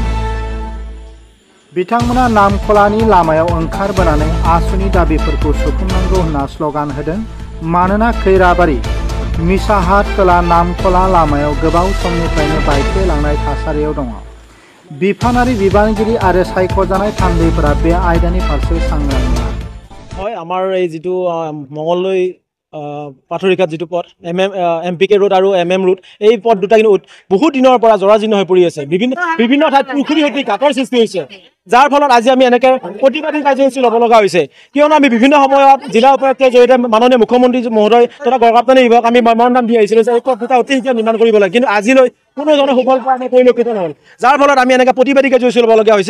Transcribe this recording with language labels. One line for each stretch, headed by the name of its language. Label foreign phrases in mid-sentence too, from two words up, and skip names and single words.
Bodo: बिथांमोना नामखलानि लामायाव ओंखारबोनानै आसुनि दाबिफोरखौ सुफुंनांगौ होनना स्लगान होदों। मानोना खैराबारि मिसाहाट खोला नामखला लामायाव गोबाव समनिफ्रायनो बायफ्लेलांनाय थासारियाव दङ। बिफानारि बिबानगिरि आरो सायख'जानाय थान्दैफोरा बे आयदानि फारसे सांग्रां नङा।
Assamese: হয়, আমাৰ এই যিটো মঙলদৈ পাথৰিঘাট যিটো পথ এমপিকে ৰোড আৰু MM ৰোড, এই পথ দুটা কিন্তু বহুত দিনৰ পৰা জৰাজীৰ্ণ হৈ পৰি আছে। বিভিন্ন ঠাইত পুখুৰী সদৃশ গাঁতৰ সৃষ্টি হৈছে, যাৰ ফলত আজি আমি এনেকৈ প্ৰতিবাদী কাৰ্যসূচী ল'ব লগা হৈছে। কিয়নো আমি বিভিন্ন সময়ত জিলা উপায়ুক্তৰ জৰিয়তে মাননীয় মুখ্যমন্ত্ৰী মহোদয় তথা গড়কাপ্তানি বিভাগক আমি মেম'ৰেণ্ডাম দি আহিছিলোঁ যে এই পথ দুটা অতি শীঘ্ৰে নিৰ্মাণ কৰিব লাগে, কিন্তু আজিলৈ কোনো ধৰণৰ সুফল পোৱা পৰিলক্ষিত নহ'ল, যাৰ ফলত আমি এনেকৈ প্ৰতিবাদী কাৰ্যসূচী ল'বলগীয়া হৈছে।